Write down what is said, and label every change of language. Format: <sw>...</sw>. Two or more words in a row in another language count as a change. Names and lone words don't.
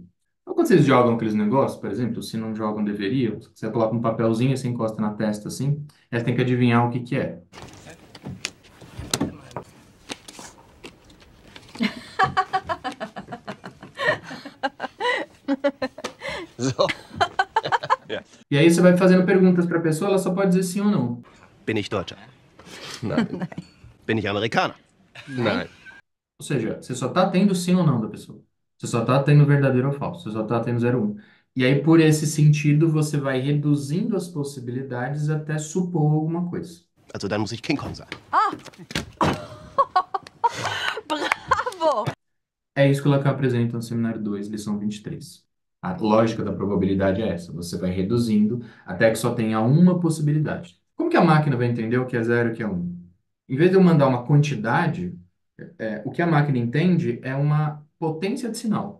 <pt>Então, quando vocês jogam aqueles negócios, por exemplo, se não jogam, deveriam, você coloca um papelzinho, você encosta na testa assim, aí você tem que adivinhar o que que é. So, E aí você vai fazendo perguntas para a pessoa, ela só pode dizer sim ou não.</pt> <de>bin ich Deutscher? Nein. Bin ich Amerikaner? Nein.</de> <pt>Ou seja, você só está tendo sim ou não da pessoa. Você só está tendo verdadeiro ou falso. Você só está tendo 0 ou 1. E aí, por esse sentido, você vai reduzindo as possibilidades até supor alguma coisa.</pt> <de>Also dann muss ich King Kong sein. Bravo!</de> <pt>É isso que o Lacan apresenta no seminário 2, lição 23. A lógica da probabilidade é essa. Você vai reduzindo até que só tenha uma possibilidade. Como que a máquina vai entender o que é 0 e o que é 1? Em vez de eu mandar uma quantidade, o que a máquina entende é uma potência de sinal.</pt>